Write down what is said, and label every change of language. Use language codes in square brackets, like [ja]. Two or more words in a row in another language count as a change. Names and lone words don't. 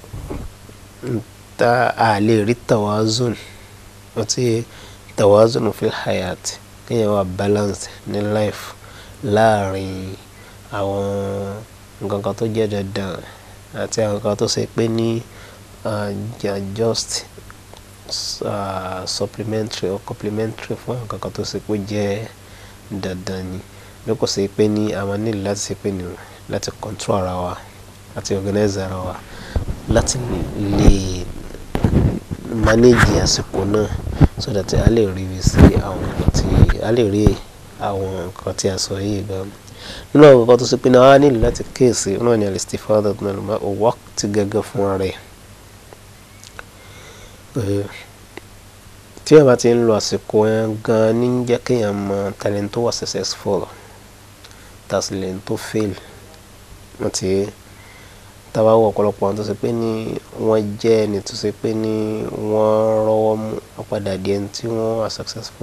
[yo] a lè rí tawazun àti [ar] توازن في الحياة [yo] kéèyàn wà balanced ní life láàrin àwọn nǹkan kan tó jẹ́ dandan àti àwọn nǹkan tó ṣe pé ní [en] just supplementary or complementary [yo] fún àwọn nǹkan kan tó ṣe pé jẹ́ dandan ni bí kò ṣe pé ní àwọn nílò láti ṣe pé ní láti control ara wa láti organize ara wa láti lè manage àsìkò náà [en] so that [yo] a lè rí sí àwọn nǹkan tí a sọ yìí gan nínú àwọn nǹkan tó ṣe pé ní a nílò láti kíyèsí náà ni [ar] الاستفادة من الوقت [yo] gẹ́gẹ́ fúnra rẹ̀ tí a bá ti ń lo àsìkò yẹn gan ní jẹ́ kéèyàn mọ talent tó wà successful talent tó fail àti tábà wọ ọ̀pọ̀lọpọ̀ àwọn tó ṣe pé ní wọ́n jẹ́ ẹni tó ṣe pé ní wọ́n rọ́wọ́ mú padà di ẹni tí wọ́n wà successful